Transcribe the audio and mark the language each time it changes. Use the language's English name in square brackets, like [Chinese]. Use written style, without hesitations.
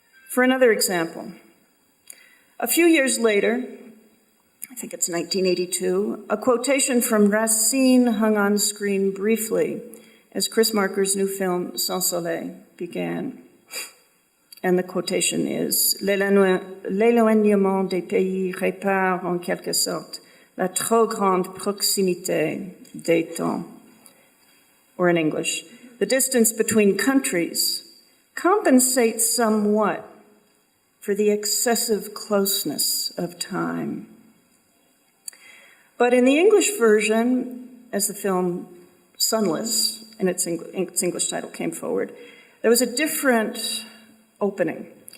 [English] For another example, a few years later, I think it's 1982, a quotation from Racine hung on screen briefly as Chris Marker's new film, Sans Soleil, began. [French] And the quotation is, l'éloignement des pays répare en quelque sorte la trop grande proximité des temps. [English] Or in English, the distance between countries compensates somewhat for the excessive closeness of time. But in the English version, as the film Sunless, and its English title came forward, there was a different opening.